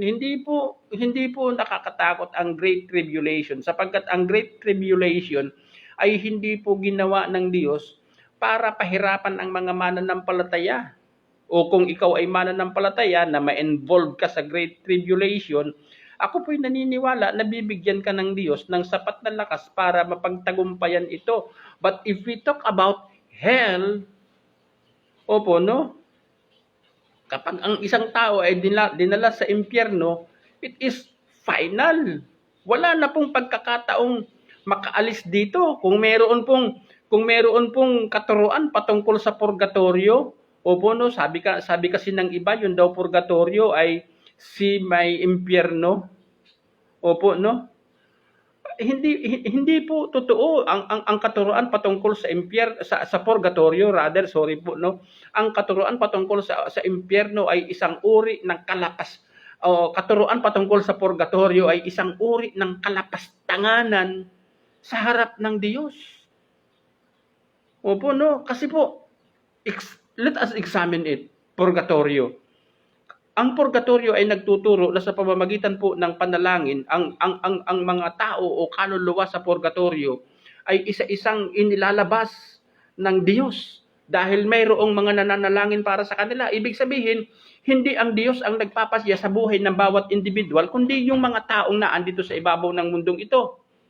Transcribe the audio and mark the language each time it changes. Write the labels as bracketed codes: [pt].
[tl] Hindi po nakakatakot ang Great Tribulation sapagkat ang Great Tribulation ay hindi po ginawa ng Diyos para pahirapan ang mga mananampalataya. O kung ikaw ay mananampalataya na ma-involve ka sa Great Tribulation, ako po'y naniniwala na bibigyan ka ng Diyos ng sapat na lakas para mapagtagumpayan ito. [en] But if we talk about hell, opo, no? [tl] Kapag ang isang tao ay dinala sa impyerno, [en] it is final. [tl] Wala na pong pagkakataong makaalis dito. Kung meron pong katuruan patungkol sa purgatorio, opo, no, sabi kasi ng iba, yun daw purgatorio ay si may impyerno. Opo, no? Hindi po totoo ang katuruan patungkol sa purgatorio, rather, sorry po, no. Ang katuruan patungkol sa impyerno ay isang uri ng katuruan patungkol sa purgatorio ay isang uri ng kalapastanganan sa harap ng Diyos. Opo, no? Kasi po, [en] let us examine it. [tl] Purgatorio. Ang purgatorio ay nagtuturo na sa pamamagitan po ng panalangin, ang mga tao o kaluluwa sa purgatorio ay isa-isang inilalabas ng Diyos dahil mayroong mga nananalangin para sa kanila. Ibig sabihin, hindi ang Diyos ang nagpapasya sa buhay ng bawat individual, kundi yung mga taong naandito sa ibabaw ng mundong ito.